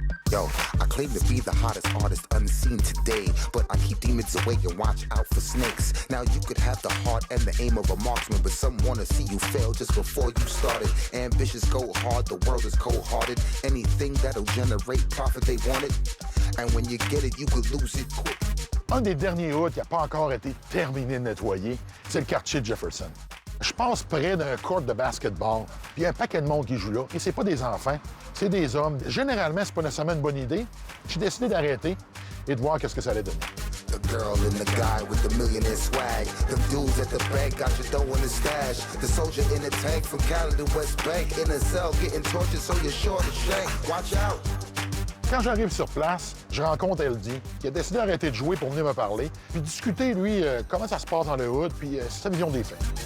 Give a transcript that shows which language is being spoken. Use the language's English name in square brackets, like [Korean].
[English] Yo, I claim to be the hottest artist unseen today, but I keep demons away and watch out for snakes. Now you could have the heart and the aim of a marksman, but some wanna see you fail just before you started. Ambitious go hard, the world is cold-hearted. Anything that'll generate profit, they want it. And when you get it, you could lose it quick. [French] Un des derniers hoods qui n'a pas encore été terminé de nettoyer, c'est le quartier de Jefferson. Je passe près d'un court de basketball, puis il y a un paquet de monde qui joue là, et c'est pas des enfants, c'est des hommes. Généralement, c'est pas nécessairement une bonne idée. J'ai décidé d'arrêter et de voir qu'est-ce que ça allait donner. [English] The girl and the guy with the millionaire swag. Them dudes at the bank got your dough in the stash. The soldier in the tank from Cali to West Bank. In a cell getting tortured so you're sure to shank. Watch out! [French] Quand j'arrive sur place, je rencontre LD, qui a décidé d'arrêter de jouer pour venir me parler, puis discuter, lui, comment ça se passe dans le hood, puis sa vision des faits.